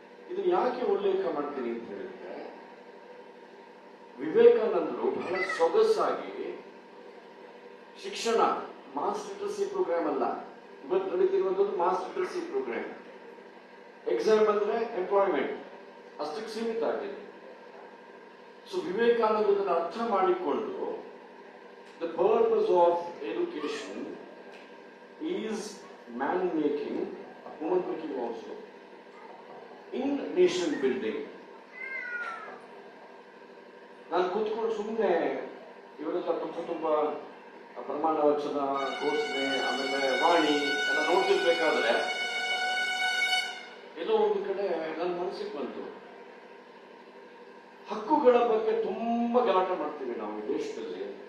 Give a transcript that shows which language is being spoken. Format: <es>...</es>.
<kn>ಇದನ್ನ ಯಾಕೆ ಉಲ್ಲೇಖ ಮಾಡ್ತೀನಿ ಅಂತ ಹೇಳಿದ್ರೆ, ವಿವೇಕಾನಂದರು ಬಹಳ ಸೊಗಸಾಗಿ ಶಿಕ್ಷಣ ಮಾಸ್ ಲಿಟರಸಿ ಪ್ರೋಗ್ರಾಮ್ ಅಲ್ಲ, ಇವತ್ತು ನಡೀತಿರುವಂತದ್ದು ಮಾಸ್ ಲಿಟರಸಿ ಪ್ರೋಗ್ರಾಮ್. ಎಕ್ಸಾಮ್ ಅಂದ್ರೆ ಎಂಪ್ಲಾಯ್ಮೆಂಟ್, ಅಷ್ಟಕ್ಕೆ ಸೀಮಿತ ಆಗಿದೆ. ಸೊ ವಿವೇಕಾನಂದರನ್ನು ಅರ್ಥ ಮಾಡಿಕೊಂಡು</kn> <en>the purpose of education is man making, woman making also, in nation building.</en> <kn>ನಾನು ಕೂತ್ಕೊಂಡು ಸುಮ್ಮನೆ ಇವರೆಲ್ಲ ತುಂಬಾ ಪ್ರಮಾಣ ವಚನ, ಘೋಷಣೆ, ಆಮೇಲೆ ವಾಣಿ ಎಲ್ಲ ನೋಡ್ತಿರ್ಬೇಕಾದ್ರೆ ಎಲ್ಲೋ ಒಂದು ಕಡೆ ನನ್ನ ಮನಸ್ಸಿಗೆ ಬಂತು, ಹಕ್ಕುಗಳ ಬಗ್ಗೆ ತುಂಬಾ ಗಲಾಟೆ ಮಾಡ್ತೀವಿ ನಾವು ಈ ದೇಶದಲ್ಲಿ.</kn>